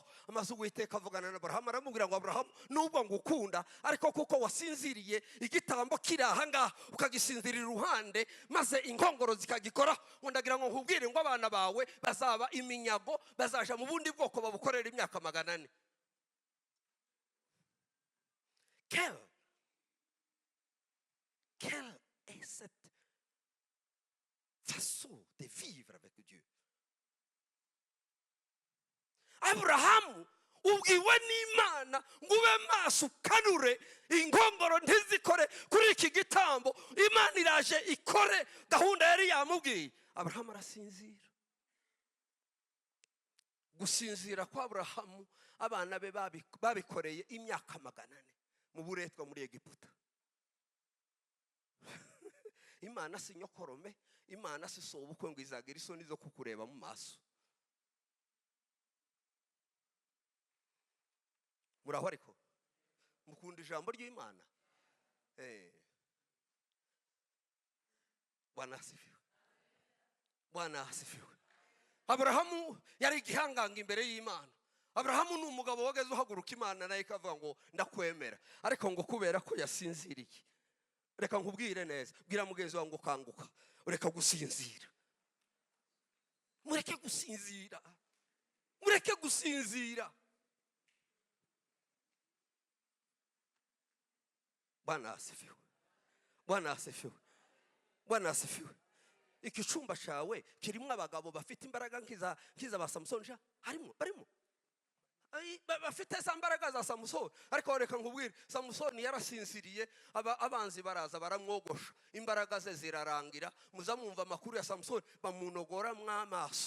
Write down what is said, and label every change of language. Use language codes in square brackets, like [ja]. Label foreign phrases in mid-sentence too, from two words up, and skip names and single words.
[rw] Amaze Uwiteka avugana na Aburahamu, aramubwira ngo Aburahamu, nubwo ngukunda ariko kuko wasinziriye igitambo kiri aha ngaha ukagisinzirira iruhande, maze inkongoro zikagikoraho, ngo ndagira ngo nkubwire ngo abana bawe bazaba iminyago, bazaja mu bundi bwoko babukorera imyaka 400. [fr] Quelle est cette façon de vivre avec Dieu? [rw] Abrahamu ubwiwe n'Imana ngo ube maso ukanure inkongoro ntizikore kuri iki gitambo. Imana iraje ikore gahunda yari yamubwiye. Abrahamu arasinzira. Gusinzira kwa Abrahamu abana be babikoreye imyaka 400 mu buretwa muri Egiputa. Imana si nyokorome, Imana si sobukwe ngo izagira isoni zo kukureba mu maso. Muraho ariko mukunda ijambo ry'Imana. [sw] Bwana asifiwe, Bwana asifiwe. [rw] Abrahamu yari igihanganga imbere y'Imana. Abrahamu ni umugabo wageze uhaguruka Imana nayo ikavuga ngo ndakwemera, ariko ngo kubera ko yasinziriye. Reka nkubwire neza, bwira mugenzi wawe ngo kanguka, ureka gusinzira. Mureke gusinzira, mureke gusinzira. [sw] Bwana asifiwe, Bwana asifiwe, Bwana asifiwe. [rw] Ikicumba cyawe kirimo abagabo bafite imbaraga nkiza ba Samson. Harimo barimo bafite za mbaraga za Samusoni. Ariko reka nkubwire, Samusoni yarasinziriye, abanzi baraza baramwogosha, imbaraga ze zirarangira. Muzamwumva amakuru ya Samusoni, bamunogora mw'amaso.